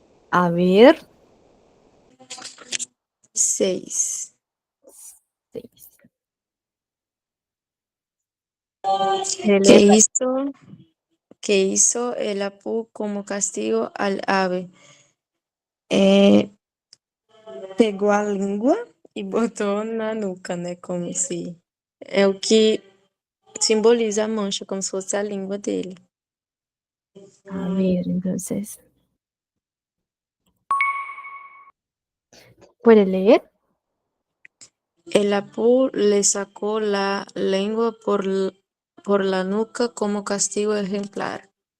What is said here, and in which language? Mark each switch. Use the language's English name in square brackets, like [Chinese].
[Spanish] A ver, 6. 6. ¿Quiere ¿Qué leer? hizo, qué hizo el Apu como castigo al ave? [Portuguese] Eh, pegou a língua e botou na nuca, né? Como se. É o que simboliza a mancha, como se fosse a língua dele. [Spanish] A ver, entonces, ¿puede leer? El Apu le sacó la lengua por la nuca como castigo ejemplar.